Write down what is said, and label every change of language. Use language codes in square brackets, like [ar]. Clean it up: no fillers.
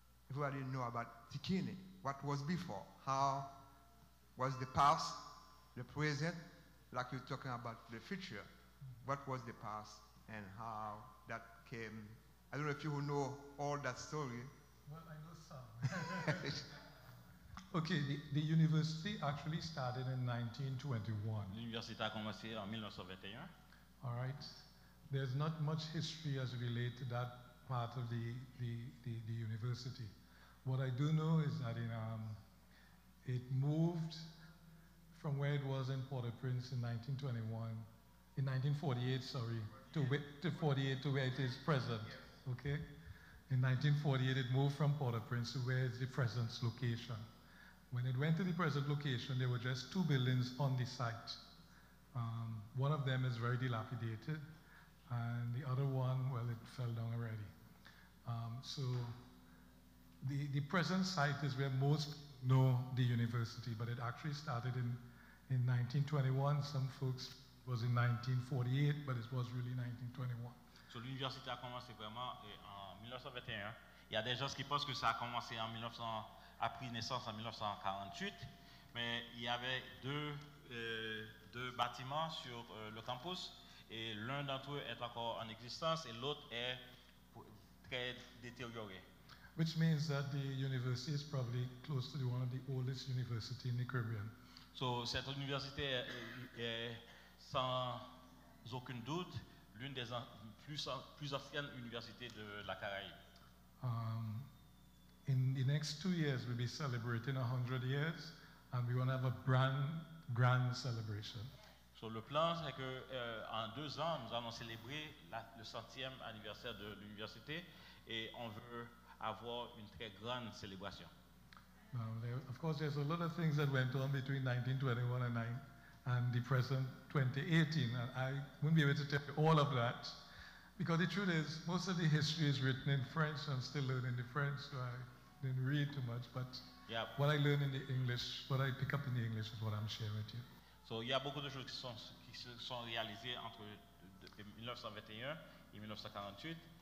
[en] Everybody know about Tikini, what was before, how was the past, the present, like you're talking about the future. What was the past and how that came. I don't know if you know all that story. Well, I know some. Okay, the university actually started in 1921. [fr] L'université a commencé en 1921. [en] All right. There's not much history as it relates to that part of the university. What I do know is that it moved from where it was in Port-au-Prince in 1948, sorry, to 48 to where it is present. Okay. In 1948, it moved from Port-au-Prince to where is the present location. When it went to the present location, there were just two buildings on the site. One of them is very dilapidated, and the other one, well, it fell down already. So the present site is where most know the university, but it actually started in 1921. Some folks was in 1948, but it was really 1921. [fr] So l'université a commencé vraiment en 1921. Il y a des gens qui pensent que ça a commencé a pris naissance en 1948, mais il y avait deux bâtiments sur le campus et l'un d'entre eux est encore en existence et l'autre est très détérioré. [en] Which means that the university is probably close to one of the oldest universities in the Caribbean. [fr] So cette université est sans aucun doute, l'une des plus anciennes universités de la Caraïbe. [en] In the next 2 years, we'll be celebrating 100 years, and we want to have a grand celebration. [fr] So, le plan, c'est que en 2 ans, nous allons célébrer le 100e anniversaire de l'université et on veut avoir une très grande célébration. [en] Now, of course, there's a lot of things that went on between 1921 and the present 2018, and I wouldn't be able to tell you all of that, because the truth is, most of the history is written in French. I'm still learning the French, so I didn't read too much, but Yeah. what I learn in the English, what I pick up in the English is what I'm sharing with you. [fr] So, il y a beaucoup de choses qui se sont réalisées entre 1921 et 1948.